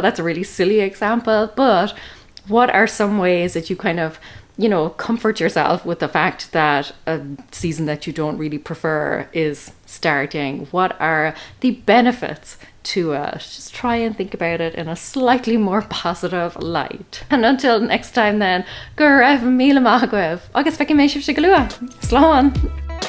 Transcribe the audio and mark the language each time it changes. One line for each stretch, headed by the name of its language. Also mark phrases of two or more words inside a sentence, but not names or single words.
English: I know that's a really silly example, but what are some ways that you kind of you know, comfort yourself with the fact that a season that you don't really prefer is starting. What are the benefits to it? Just try and think about it in a slightly more positive light. And until next time then,
Irish: go raibh míle maith agaibh, agus feiceann mé sibh go luath. Slán!